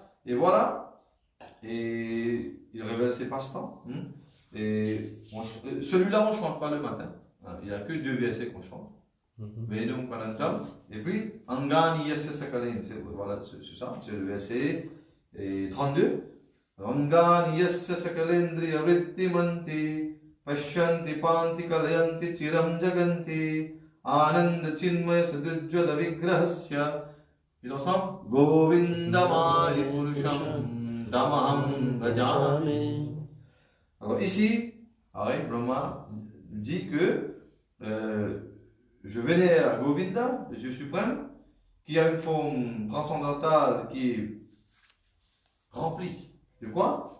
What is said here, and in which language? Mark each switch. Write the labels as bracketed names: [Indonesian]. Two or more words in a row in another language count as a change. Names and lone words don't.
[French] Et voilà. Et il révèle ses passe-temps. Et celui-là, on ne chante pas le matin. Il n'y a que 2 versets qu'on chante. [Sanskrit] Vedum Kanantam. [French] Et puis, [Sanskrit] Angani Yasya Sakalin. [French] Voilà, c'est ça, c'est le verset 32. [Sanskrit] Angani Yasya Sakalendriya Vrittimanti Pashyanti Panti Kalayanti Chiram Jaganti Ananda Chinmaya Sadujjala Vigrahasya. [French] Ils ensemble [Sanskrit] Govindamaya Purusham Damaham Bhajami. [French] Alors ici, Brahma dit que je vénère Govinda, le Dieu suprême, qui a une forme transcendantale qui est remplie de quoi?